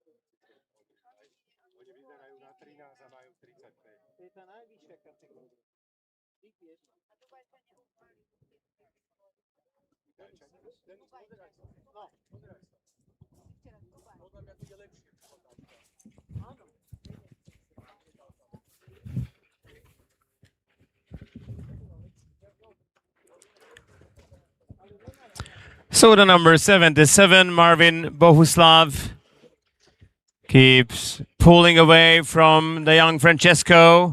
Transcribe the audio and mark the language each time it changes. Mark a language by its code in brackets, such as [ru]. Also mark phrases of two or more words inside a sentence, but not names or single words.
[sk] Oni vyzerajú na 13 a majú 35. To je tá najvyššia kategória. Denis, pozeraj sa. No, pozeraj sa. Podľa mňa bude lepšie. Áno. [en] So the number 77, Marvin Bohuslav, keeps pulling away from the young Francesco.